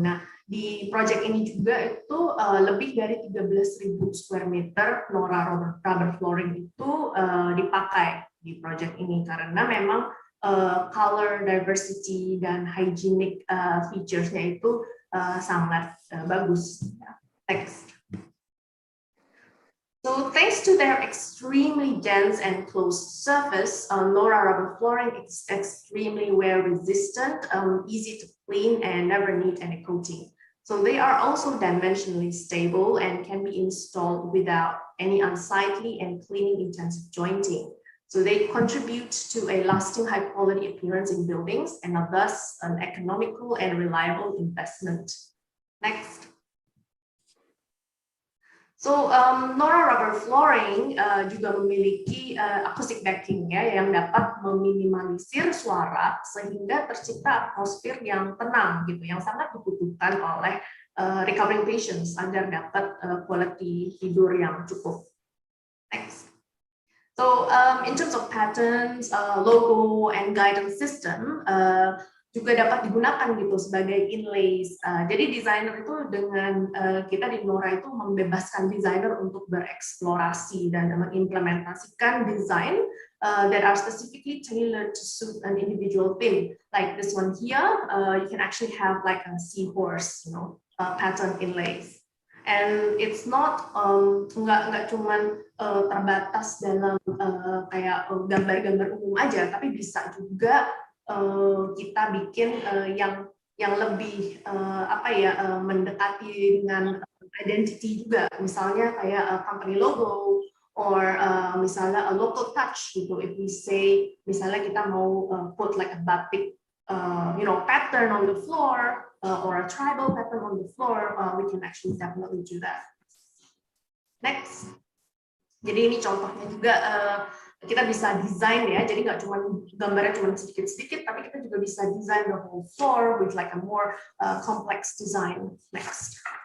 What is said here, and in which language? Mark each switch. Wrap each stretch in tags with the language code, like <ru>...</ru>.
<id>Nah di project ini juga itu lebih dari 13.000 square meter Nora rubber flooring itu dipakai di project ini karena memang</id> <en>color diversity</en> <id>dan</id> <en>hygienic features-</en> <id>nya itu sangat bagus.</id> <en>Next. So thanks to their extremely dense and closed surface, Nora rubber flooring is extremely wear resistant, easy to clean, and never need any coating. So they are also dimensionally stable and can be installed without any unsightly and cleaning intensive jointing. So they contribute to a lasting high quality appearance in buildings and are thus an economical and reliable investment. Next.</en> <id>So Nora rubber flooring juga memiliki</id> <en>acoustic backing</en> <id>ya, yang dapat meminimalisir suara sehingga tercipta atmosfer yang tenang gitu, yang sangat dibutuhkan oleh</id> <en>recovering patients</en> <id>agar dapat quality tidur yang cukup.</id> <en>Next. So in terms of patterns, logo, and guidance system,</en> <id>juga dapat digunakan gitu sebagai</id> <en>inlays.</en> <id>Jadi desainer itu dengan kita di Nora itu membebaskan desainer untuk bereksplorasi dan mengimplementasikan desain</id> <en>that are specifically tailored to suit an individual theme. Like this one here, you can actually have like a seahorse, pattern inlays. And it's not</en> <id>nggak cuman terbatas dalam kayak gambar-gambar umum aja, tapi bisa juga kita bikin yang lebih mendekati dengan identity juga, misalnya kayak</id> <en>company logo or</en> <id>misalnya</id> <en>a local touch</en> <id>gitu.</id> <en>If we say</en> <id>misalnya kita mau</id> <en>put like a batik pattern on the floor or a tribal pattern on the floor, we can actually definitely do that.</en> <id>Next. Jadi ini contohnya juga kita bisa desain ya, jadi nggak cuma gambarnya cuma sedikit-sedikit, tapi kita juga bisa desain</id> <en>the whole floor with like a more complex design. Next.</en>